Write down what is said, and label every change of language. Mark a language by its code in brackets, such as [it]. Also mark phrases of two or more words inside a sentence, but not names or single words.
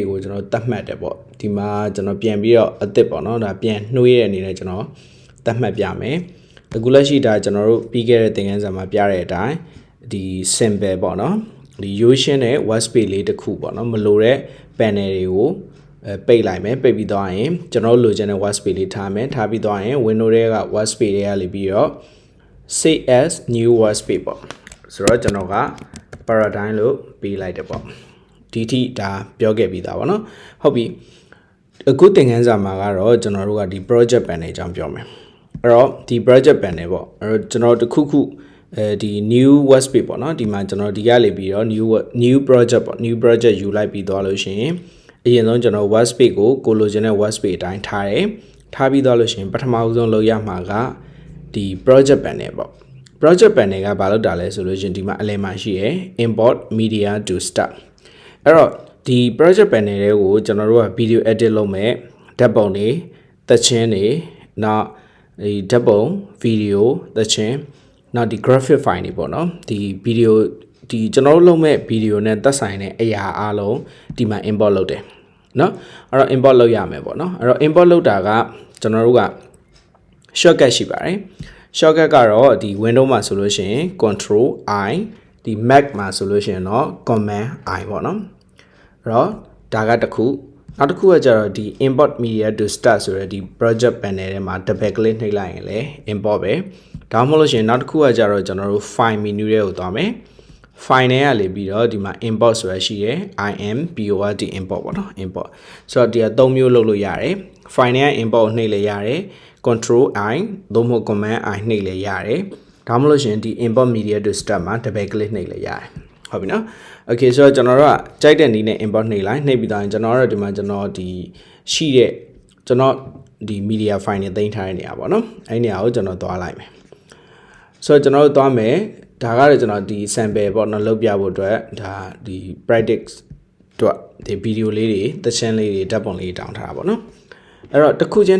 [my] ကိုကျွန်တော်သတ်မှတ်တယ်ပေါ့ဒီမှာကျွန်တော်ပြန်ပြီးတော့အသစ်ပေါ့နော်ဒါပြန်နှွေးတဲ့အနေနဲ့ကျွန်တော်သတ်မှတ်ပြမယ်အခုလက်ရှိဒါကျွန်တော်တို့ပြီးခဲ့တဲ့သင်ခန်းစာမှာပြတဲ့အတိုင်းဒီ symbol ပေါ့နော်ဒီရိုးရှင်းတဲ့ workspace လေးတစ်ခုပေါ့နော်မလိုတဲ့ panel တွေကိုပိတ်လိုက်မယ်ပိတ်ပြီးသွားရင်ကျွန်တော်လိုချင်တဲ့ workspace လေးထားမယ်ထား ပြီးသွားရင် window တွေက workspace တွေကလေပြီးတော့ [en] save as new workspace [my] ပေါ့ဆိုတော့ကျွန်တော်က paradigm လို့ပေးလိုက်တယ်ပေါ့ဒီထိဒါပြောခဲ့ပြီးသားပေါ့နော်ဟုတ်ပြီအခုသင်ခန်းစာမှာကတော့ကျွန်တော်တို့ကဒီ [en] project panel [my] အကြောင်းပြောမယ်အဲ့တော့ဒီ [en] project panel [my] ပေါ့အဲ့တော့ကျွန်တော်တခုခုဒီ [en] new workspace [my] ပေါ့နော်ဒီမှာကျွန်တော်ဒီကလေပြီးတော့ [en] new project [my] ပေါ့ [en] new project [my] ယူလိုက်ပြီးသွားလို့ရှိရင်အရင်ဆုံးကျွန်တော် workspace ကိုလိုချင်တဲ့ workspace အ တိုင်းထားတယ်ထားပြီးသွားလို့ရှိရင်ပထမဆုံးလုပ်ရမှာကဒီ [en] project panel [my] ပေါ့ [en] project panel [my] ကဘာလုပ်တာလဲဆိုလို့ရှိရင်ဒီမှာအလယ်မှာရှိရယ် [en] import media to start [my] အဲ့တော့ဒီ [en] project panel [my] တွေကိုကျွန်တော်တို့က [en] video edit [my] လုပ်မဲ့ဓာတ်ပုံတွေသချင်းတွေနောက်ဒီဓာတ်ပုံ video သချင်းနောက်ဒီ [en] graphic file [my] တွေပေါ့နော်ဒီ video ဒီကျွန်တော်တို့လုပ်မဲ့ video နဲ့ သက်ဆိုင်တဲ့အရာအားလုံးဒီမှာ import လုပ်တယ်နော်အဲ့တော့ import လုပ်ရမယ်ပေါ့နော်အဲ့တော့ import လုပ်တာကကျွန်တော်တို့က shortcut ရှိပါတယ် shortcut ကတော့ဒီ window မှာဆိုလို့ရှိရင် [en] control I [my] ဒီ mac မှာဆိုလို့ရှိရင်တော့ [en] command I [my] ပေါ့နော်အဲ့တော့ဒါကတစ်ခုနောက်တစ်ခုကကျတော့ဒီ [en] import media to start [my] ဆိုတဲ့ဒီ [en] project panel [my] ထဲမှာ [en] double click [my] နှိပ်လိုက်ရင်လည်း import ပဲဒါမှမဟုတ်လို့ရှိရင်နောက်တစ်ခုကကျတော့ကျွန်တော်တို့ [en] file menu [my] တွေကိုသွားမယ် file နဲ့ရ လေပြီးတော့ဒီမှာ import ဆိုတာရှိရယ် import import ပေါ့နော် import ဆိုတော့ဒီက၃မျိုးလုပ်လို့ရတယ် file နဲ့ import ကိုနှိပ်လဲရတယ် [en] control I [my] သို့မဟုတ် [en] command I [my] နှိပ်လဲရတယ်ဒါမှမဟုတ်လို့ရှိရင်ဒီ [en] import media to start [my] မှာ [en] double click [my] နှိပ်လဲရတယ်ဟုတ်ပြီနော် okay ဆိုတော့ကျွန်တော်တို့ကကြိုက်တဲ့နည်းနဲ့ import နှိပ်လိုက်နှိပ်ပြီးတော့ကျွန်တော်တို့ဒီမှာကျွန်တော်ဒီရှိတဲ့ကျွန်တော်ဒီ [en] media file [my] နဲ့တင်ထားတဲ့နေရာပေါ့နော်အဲ့နေရာကိုကျွန်တော်သွားလိုက်မယ်ဆိုတော့ကျွန်တော်တို့သွားမယ်ဒါကတော့ကျွန်တော်ဒီ sample ပေါ့နော်လုပ်ပြဖို့အတွက်ဒါဒီ practice အတွက်ဒီ video လေးတွေသချင်းလေးတွေဓာတ်ပုံလေးတောင်းထားတာပေါ့နော်အဲ့တော့တစ်ခုချင်းထ